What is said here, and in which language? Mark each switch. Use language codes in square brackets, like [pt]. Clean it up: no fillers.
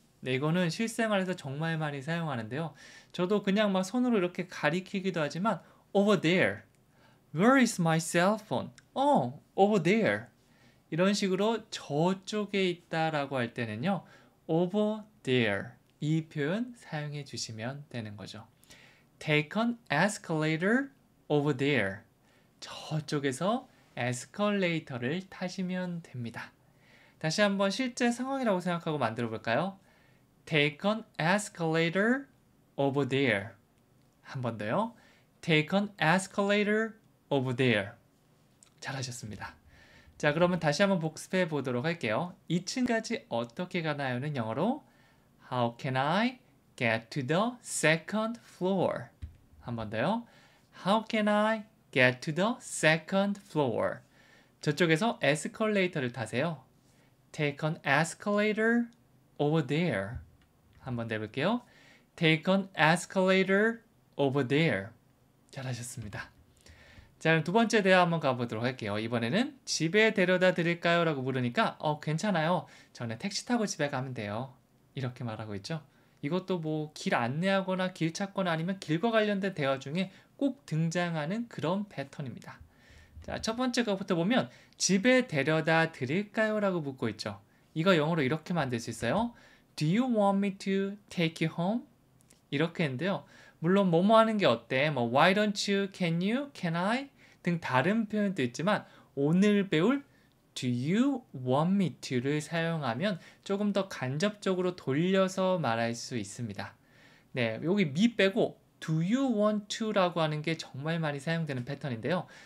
[ko] 네, 이거는 실생활에서 정말 많이 사용하는데요. 저도 그냥 막 손으로 이렇게 가리키기도 하지만 [en] over there, where is my cell phone? over there. [ko] 이런 식으로 저쪽에 있다라고 할 때는요. [en] over there [ko] 이 표현 사용해 주시면 되는 거죠. [en] Take an escalator over there. [ko] 저쪽에서 에스컬레이터를 타시면 됩니다. 다시 한번 실제 상황이라고 생각하고 만들어 볼까요? [en] Take an escalator over there. [ko] 한 번 더요. [en] Take an escalator over there. [ko] 잘하셨습니다. 자, 그러면 다시 한번 복습해 보도록 할게요. 2층까지 어떻게 가나요는 영어로 [en] How can I get to the second floor? [ko] 한 번 더요. [en] How can I get to the second floor? [ko] 저쪽에서 에스컬레이터를 타세요. [en] Take an escalator over there. [ko] 한번 더 해볼게요. [en] Take an escalator over there. [ko] 잘하셨습니다. 자, 그럼 두 번째 대화 한번 가보도록 할게요. 이번에는 집에 데려다 드릴까요? 라고 물으니까 괜찮아요. 저는 택시 타고 집에 가면 돼요. 이렇게 말하고 있죠. 이것도 뭐 길 안내하거나 길 찾거나 아니면 길과 관련된 대화 중에 꼭 등장하는 그런 패턴입니다. 자, 첫 번째 거부터 보면 집에 데려다 드릴까요? 라고 묻고 있죠. 이거 영어로 이렇게 만들 수 있어요. [en] Do you want me to take you home? [ko] 이렇게 했는데요. 물론 뭐뭐 하는 게 어때? 뭐 [en] why don't you, can you, can I [ko] 등 다른 표현도 있지만 오늘 배울 [en] do you want me to [ko] 를 사용하면 조금 더 간접적으로 돌려서 말할 수 있습니다. 네, 여기 me 빼고 [en] do you want to [ko] 라고 하는 게 정말 많이 사용되는 패턴인데요.